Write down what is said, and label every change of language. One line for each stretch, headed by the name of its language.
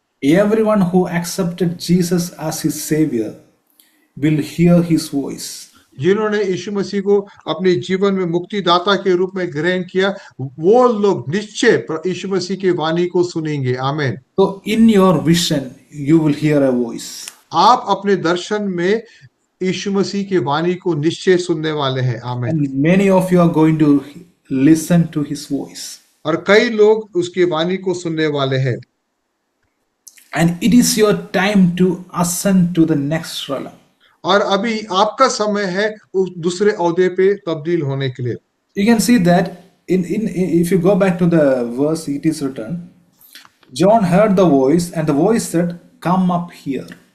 English: Everyone who accepted Jesus as his savior will hear his voice.
Hindi: जिन्होंने यीशु मसीह को अपने जीवन में मुक्तिदाता के रूप में ग्रहण किया, वो लोग निश्चय यीशु मसीह की वाणी को सुनेंगे। आमीन।
English: So in your vision you will hear a voice.
Hindi: आप अपने दर्शन में यीशु मसीह की वाणी को निश्चय सुनने वाले हैं। आमीन।
English: And many of you are going to listen to his voice.
Hindi: और कई लोग उसकी वाणी को सुनने वाले हैं।
English: And it is your time to ascend to the next realm.
Hindi: और अभी आपका समय है उस दूसरे ओहदे पे तब्दील होने के लिए।
English: You can see that if you go back to the verse, it is written, John heard the voice and the voice said, come up here.